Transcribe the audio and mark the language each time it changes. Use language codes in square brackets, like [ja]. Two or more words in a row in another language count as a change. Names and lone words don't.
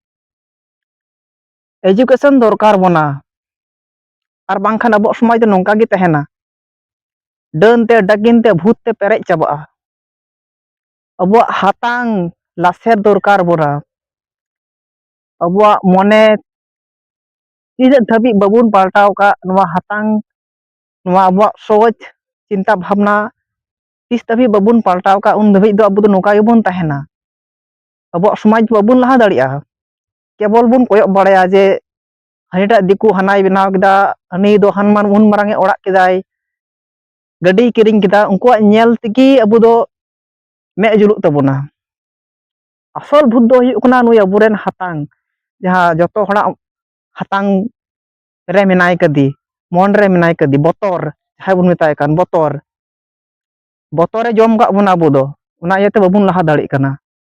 [sat] एजुकेशन दरकार बना आर बांखान अब समाज नोंका गे तहना डन ते डकिन ते भूत ते पेरेज चाबा अब हातांग लासेर दरकार बोरा अब मने तीज धाबी बाबुन पाल्टाव का नवा हातांग नवा अब सोच चिंता भावना तीस तभी बाबुन पाल्टाव का उन धाबी दो अब नोका गेबुन तहना अब समाज बाबुन लहा दड़िया केवल बुन कोयक बड़ाया जे हनीटा दिकु हनाय बनाव केदा हनी दो हनमान उन मारांगे ओड़ाक केदाय गड्डी किरिंग केदा उनको नेल तिगी अब दो मे जुलुक तबना असल भूत दो हुयु कना नुई अबुरेन हातांग जहां जतो हड़ा हातांग रे मेनाय कदी मन रे मेनाय कदी बतर जहां बुन मेताय कान बतर बतरे जम गा बुन अबु दो उना इयाते बाबुन लहा दाड़ी कना